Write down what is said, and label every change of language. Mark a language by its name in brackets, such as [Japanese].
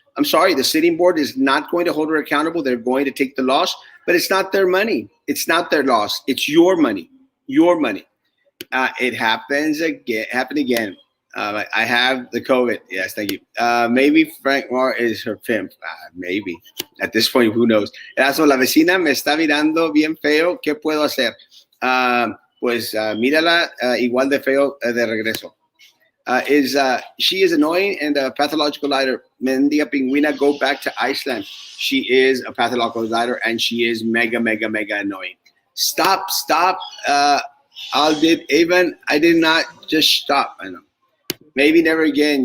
[English] I'm sorry, the sitting board is not going to hold her accountable. They're going to take the loss, but it's not their money. It's not their loss. It's your money. Your money. It happens again. Happened again. I have the COVID. Yes, thank you. Maybe Frank Moore is her pimp. Maybe. At this point, who knows? [Spanish] Erasmo, la vecina me está mirando bien feo. ¿Qué puedo hacer? Pues mírala igual de feo de regreso. [English] She is annoying and a pathological liar. Mendia Pingüina, go back to Iceland. She is a pathological liar and she is mega, mega, mega annoying. Stop. I did not just stop. I know. Maybe never again.